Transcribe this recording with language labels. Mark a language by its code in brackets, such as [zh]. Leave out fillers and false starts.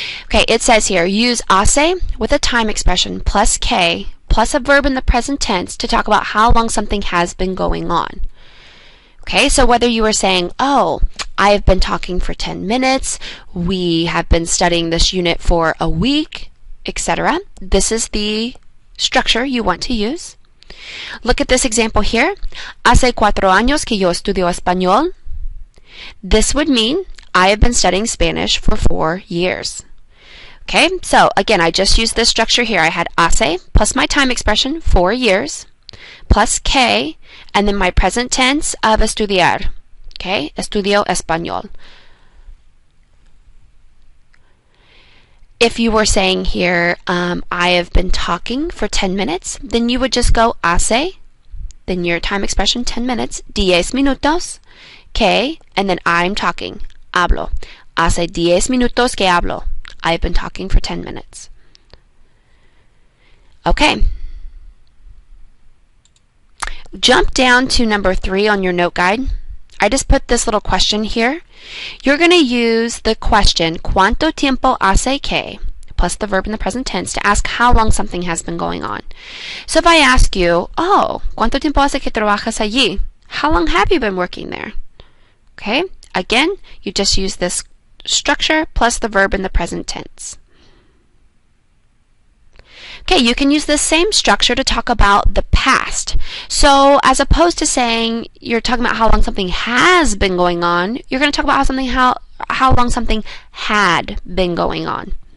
[en] Okay, it says here, use hace with a time expression plus que plus a verb in the present tense to talk about how long something has been going on. Okay, so whether you were saying, oh, I have been talking for 10 minutes, we have been studying this unit for a week, etc. This is the structure you want to use. Look at this example here. [es] Hace 4 años que yo estudio español. [en] This would mean I have been studying Spanish for 4 years. Okay, so again, I just used this structure here. I had hace plus my time expression, 4 years, plus que, and then my present tense of estudiar. Okay, [es] estudio español. [en] If you were saying here, I have been talking for 10 minutes, then you would just go hace, then your time expression 10 minutes, [es] 10 minutos, [en] que, and then I'm talking, [es] hablo. Hace 10 minutos que hablo. [en] I've been talking for 10 minutes. Okay. Jump down to number 3 on your note guide. I just put this little question here. You're going to use the question, [es] ¿Cuánto tiempo hace que? [en] Plus the verb in the present tense to ask how long something has been going on. So if I ask you, oh, [es] ¿Cuánto tiempo hace que trabajas allí? [en] How long have you been working there? Okay, again, you just use this structure plus the verb in the present tense. Okay, you can use the same structure to talk about the past. So as opposed to saying you're talking about how long something has been going on, you're going to talk about how long something had been going on.